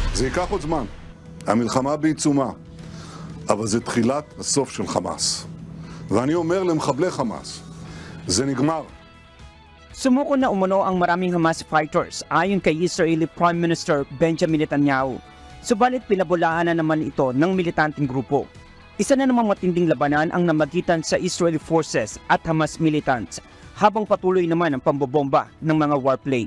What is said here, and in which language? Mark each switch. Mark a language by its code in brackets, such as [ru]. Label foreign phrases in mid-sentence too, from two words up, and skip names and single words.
[he] זה ייקח עוד זמן. המלחמה בעיצומה, אבל זה תחילת הסוף של חמאס. ואני אומר למחבלי חמאס, זה נגמר. [tl] Sumuko na umano ang maraming Hamas fighters ayon kay [en] Israeli Prime Minister [tl] Benjamin Netanyahu. Subalit pinabulaan na naman ito ng militanteng grupo. Isa na namang matinding labanan ang namagitan sa [en] Israeli forces [tl] at Hamas militants habang patuloy naman ang pambobomba ng mga warplane.